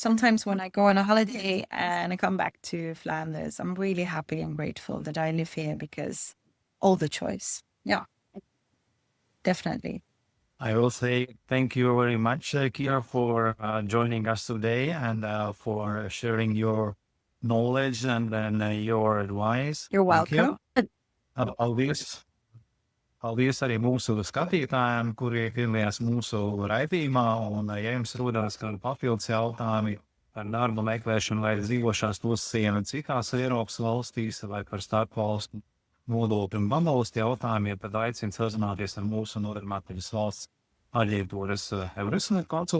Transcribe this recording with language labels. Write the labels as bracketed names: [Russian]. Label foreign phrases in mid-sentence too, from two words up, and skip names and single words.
[English] Sometimes when I go on a holiday and I come back to Flanders, I'm really happy and grateful that I live here because all the choice. Yeah, definitely. I will say thank you very much, Kira, for joining us today and for sharing your knowledge and your advice. You're Thank you. welcome. [Latvian] Paldies. Paldies arī mūsu skatītājiem, kuri piedalījās mūsu raidījumā. Un, ja jums rodās kādi papildus jautājumi par darba meklēšanu vai dzīvošanas nosacījumiem citās Eiropas valstīs vai par starpvalstu nodokļu un pabalstu jautājumiem, tad aicinu sazināties ar mūsu nodarbinātības valsts aģentūras EURES konsultantiem.